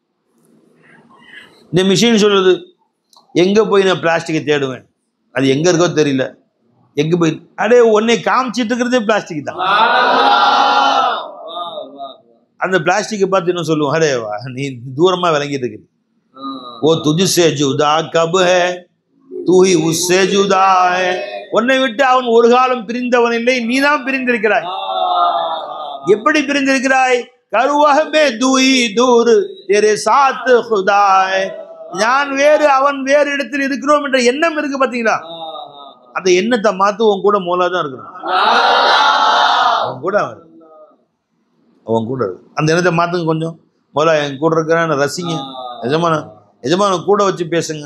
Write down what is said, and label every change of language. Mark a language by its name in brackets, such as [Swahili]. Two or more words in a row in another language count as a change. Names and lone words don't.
[Tamil] இந்த மிஷின் சொல்லுது, எங்க போய் நான் பிளாஸ்டிக்கை தேடுவேன், அது எங்க இருக்கோ தெரியல, எங்க போய் அடே உன்னை காமிச்சிட்டு இருக்கிறதே பிளாஸ்டிக் தான். அந்த பிளாஸ்டிக்கை பார்த்து என்ன சொல்லுவோம், அடே வா நீ தூரமா விளங்கிட்டு இருக்கிற. [Hindi] वो तुझसे जुदा कब है, तू ही उससे जुदा है. [Tamil] உன்னை விட்டு அவன் ஒரு காலம் பிரிந்தவன் இல்லை, நீதான் பிரிந்திருக்கிறாய். எப்படி பிரிந்திருக்கிறாய்? கருவஹ்மே தூயி தூர் [Hindi] तेरे साथ खुदा है. [Tamil] நான் வேறு அவன் வேறு இடத்தில் இருக்கிறோம் என்ற எண்ணம் இருக்கு பாத்தீங்களா, அந்த எண்ணத்தை மாத்து உன் கூட மோலா தான் இருக்கிறான். அவன் கூட அந்த எண்ணத்தை மாத்துங்க கொஞ்சம். மோலா என் கூட இருக்கிறான், ரசிங்க. எஜமான கூட வச்சு பேசுங்க.